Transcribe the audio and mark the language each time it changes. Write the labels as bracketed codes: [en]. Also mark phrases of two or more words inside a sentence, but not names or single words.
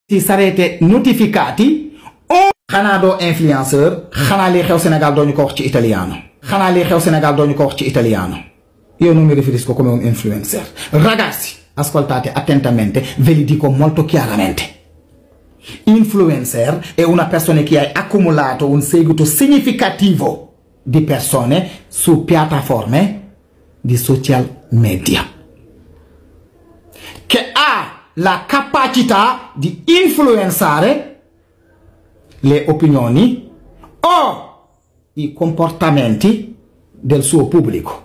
[it] sarete notificati [wo] o xanaa doo influenceur xanaa li xew Sénégal doo ñu ko wax ci italiano xanaa li xew Sénégal doo ñu ko wax ci italiano. [it] Io non mi riferisco come un influencer. Ragazzi, ascoltate attentamente, ve li dico molto chiaramente. Influencer è una persona che ha accumulato un seguito significativo di persone su piattaforme di social media, che ha la capacità di influenzare le opinioni o i comportamenti del suo pubblico.